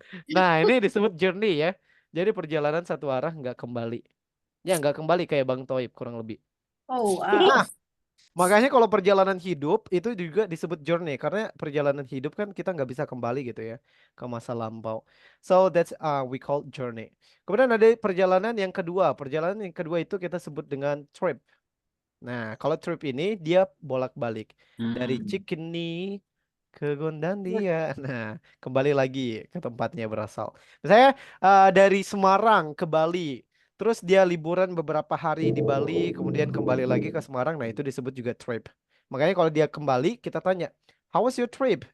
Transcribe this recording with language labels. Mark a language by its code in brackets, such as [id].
[id] Nah, ini disebut journey ya. Jadi perjalanan satu arah nggak kembali. Ya nggak kembali kayak Bang Toib kurang lebih. Oh, Nah, makanya kalau perjalanan hidup itu juga disebut journey karena perjalanan hidup kan kita nggak bisa kembali gitu ya ke masa lampau. [en] So that's we call journey. [id] Kemudian ada perjalanan yang kedua. Perjalanan yang kedua itu kita sebut dengan trip. Nah, kalau trip ini dia bolak-balik dari Cikini ke Gondandia. Nah, kembali lagi ke tempatnya berasal. Misalnya dari Semarang ke Bali. Terus dia liburan beberapa hari di Bali, kemudian kembali lagi ke Semarang. Nah, itu disebut juga trip. Makanya kalau dia kembali, kita tanya, [en] how was your trip?